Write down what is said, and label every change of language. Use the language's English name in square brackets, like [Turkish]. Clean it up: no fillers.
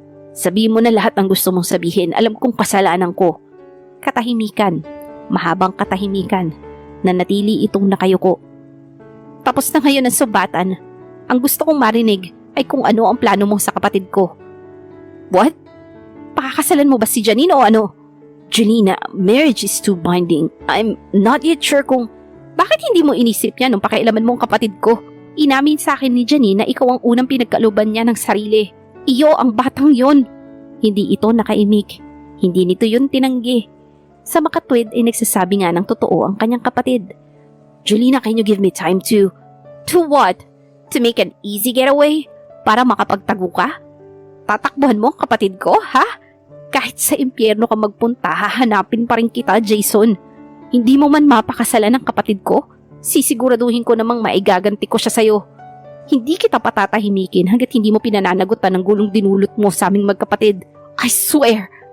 [Filipino] Sabihin mo na lahat ang gusto mong sabihin. Alam kong kasalanan ko. Katahimikan. Mahabang katahimikan. Nanatili itong nakayuko. Tapos na ngayon ang sumbatan. Ang gusto kong marinig ay kung ano ang plano mo sa kapatid ko. [English] What? [Filipino] Pakakasalan mo ba si Janine o ano? [English] Jolina, marriage is too binding. I'm not yet sure kung... [Filipino] Bakit hindi mo inisip yan nung pakialaman mong kapatid ko? Inamin sa akin ni Janine na ikaw ang unang pinagkaluban niya ng sarili. Iyo ang batang yon. Hindi ito nakaimik. Hindi nito yun tinanggi. Sa makatwid ay nagsasabi nga ng totoo ang kanyang kapatid. [English] Jolina, can you give me time to... To what? To make an easy getaway? [Filipino] Para makapagtago ka? Tatakbuhan mo ang kapatid ko, ha? Kahit sa impyerno ka magpunta, hahanapin pa rin kita, Jason. Hindi mo man mapakasalan ng kapatid ko? Sisiguraduhin ko namang maigaganti ko siya sa'yo. Hindi kita patatahimikin hanggat hindi mo pinananagutan ng gulong dinulot mo sa aming magkapatid. [English] I swear!